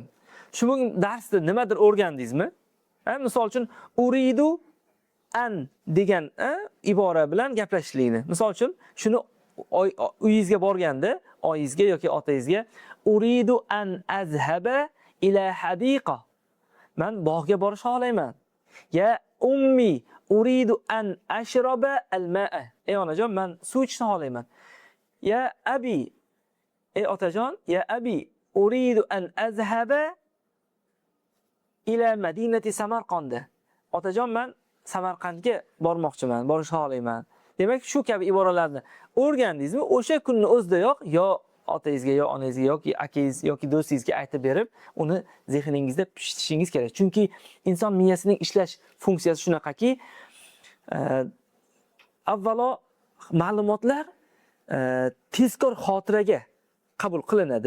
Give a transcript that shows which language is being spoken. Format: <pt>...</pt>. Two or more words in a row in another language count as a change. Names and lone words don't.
<uz>Shu darsda nimadir o'rgandingizmi? Misol uchun</uz> <ar>uridu an</ar> <uz>degan ibora bilan gaplashishlikni. Misol uchun shuni uyingizga borganda, oyingizga yoki otangizga</uz> <ar>uridu an azhaba ila hadiqa.</ar> <uz>Men bog'ga borishni xohlayman.</uz> <ar>Ya ummi uridu an ashraba al-ma'a.</ar> <uz>Ey onajon, men suv ichishni xohlayman.</uz> <ar>Ya abi,</ar> <uz>ey otajon,</uz> <ar>ya abi uridu an azhaba ila madinati Samarqand.</ar> <uz>Otajon, men Samarqandga bormoqchiman, borishni xohlayman. Demak, shu kabi iboralarni o'rgandingizmi, o'sha kunni o'zidayoq yo otangizga, yo onangizga yoki akangiz yoki do'stingizga aytib berib, uni zehningizda pishitishingiz kerak. Chunki inson miyasining ishlash funksiyasi shunaqaki, avvalo ma'lumotlar tezkor xotiraga qabul qilinadi.</uz>